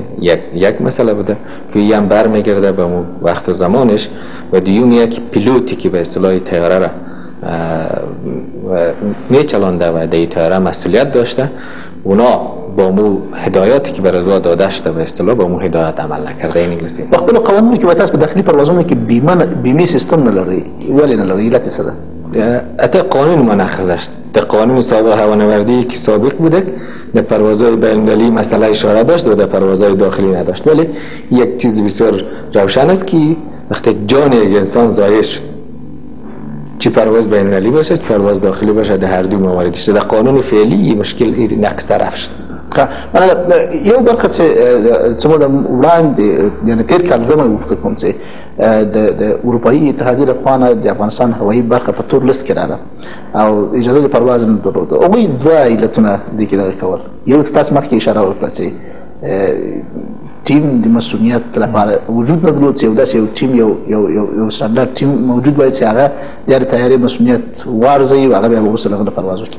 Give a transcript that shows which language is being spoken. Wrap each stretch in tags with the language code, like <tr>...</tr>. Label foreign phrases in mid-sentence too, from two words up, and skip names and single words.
<fa>یک مسئله بوده که هم برمیگرده به وقت و زمانش و دیومیه که پیلوتی که به اصطلاح طیاره را میچلانده و در طیاره مسئولیت داشته، اونا با مو هدایاتی که برای داده شده به اصطلاح با مو هدایت عمل نکرده. این انگلیسی</fa> <ps>په خپل قوانینو کې وایي په داخلي پروازونو کې بیمه سیستم نه لري، ولې نه لري؟ علت څه ده؟</ps> <fa>حتی قانون مناقضه داشت. در قانون سابق هوانوردی که سابق بوده در پروازهای بین‌المللی مسئله اشاره داشت و در پروازهای داخلی نداشت، ولی یک چیز بسیار روشن است که وقتی جان یک انسان ضایع شد، چی پرواز بین‌المللی باشه چی پرواز داخلی باشه، در هر دو موارد شده در قانون فعلی مشکل نقص طرف شد.</fa> <ps>یو برخه چې موږ وړاندې یعنی تیر کال زموږ وفکر کوم چې د اروپایي اتحادیې لخوا د افغانستان هوایي برخه په تور لیست کې راغله او اجازه د پرواز نه درلوده. هغوی دوه علتونه دې کې دغه کول. یو تاسو مخکې اشاره وکړه چې ټیم د مسؤلیت لپاره وجود نه درلود، یو داسې یو ټیم یو سټانډرډ ټیم موجود وای چې هغه د تیاری مسؤلیت وارزوي او هغه به وروسته هغه پرواز وکړي.</ps>